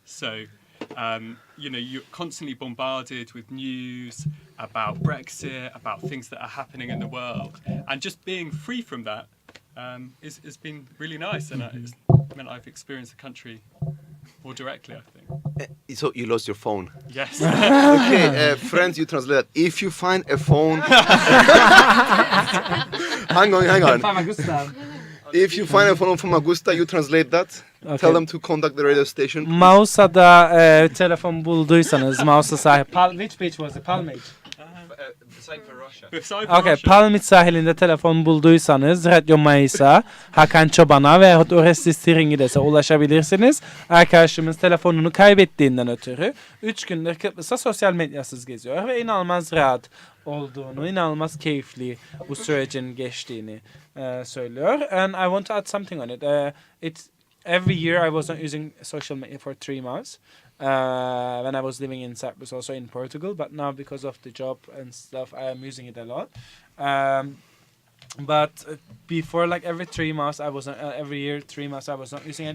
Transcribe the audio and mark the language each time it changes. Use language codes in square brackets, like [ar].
[en] So, you're constantly bombarded with news about Brexit, about things that are happening in the world, and just being free from that it's been really nice, and it's meant I've experienced the country more directly, I think. So you lost your phone. Yes. Okay, friends, you translate that. If you find a phone... hang on. If you find a phone from Augusta, you translate that. Okay. Tell them to contact the radio station. [tr] Mausa'da telefon bulduysanız, Mausa sahip. [en] Which beach was it? Palm Beach. [tr] Okay, Palmit sahilinde telefon bulduysanız Radyo Mayıs'a, Hakan Çoban'a ve Orestis Tiringides'e ulaşabilirsiniz. Arkadaşımız telefonunu kaybettiğinden ötürü 3 gündür Kıbrıs'ta sosyal medyasız geziyor ve inanılmaz rahat olduğunu, inanılmaz keyifli bu sürecin geçtiğini söylüyor. [en] And I want to add something on it. Every year I wasn't using social media for 3 months. When I was living in Cyprus, also in Portugal, but now because of the job and stuff, I am using it a lot. But before, like every 3 months, every year 3 months I was not using it.